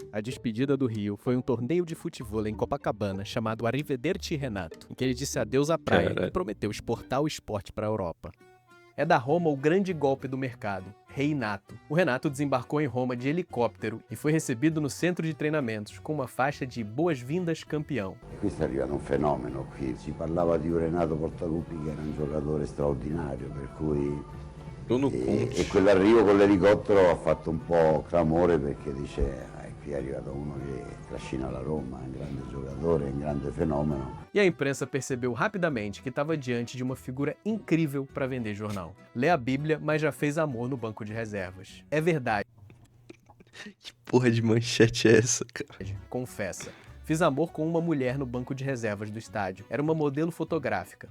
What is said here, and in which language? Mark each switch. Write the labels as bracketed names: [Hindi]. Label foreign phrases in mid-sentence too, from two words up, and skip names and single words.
[Portuguese] A despedida do Rio foi um torneio de futevôlei em Copacabana chamado Arrivederci Renato, em que ele disse adeus à praia Caralho. e prometeu exportar o esporte para a Europa. É da Roma o grande golpe do mercado, Reinato. O Renato desembarcou em Roma de helicóptero e foi recebido no centro de treinamentos com uma faixa de boas-vindas campeão. [Italian] Questo è arrivato un fenomeno qui, si parlava di un Renato Portaluppi che era un giocatore straordinario, per cui Bruno e Conte. quell'arrivo con l'elicottero ha fatto un po' clamore perché dice qui è arrivato uno che trascina la Roma, è un grande giocatore, è un grande fenomeno. [Portuguese] E a imprensa percebeu rapidamente que estava diante de uma figura incrível para vender jornal. Lê a Bíblia, mas já fez amor no banco de reservas. É verdade, Que porra de manchete é essa, cara? confessa. Fiz amor com uma mulher no banco de reservas do estádio. Era uma modelo fotográfica.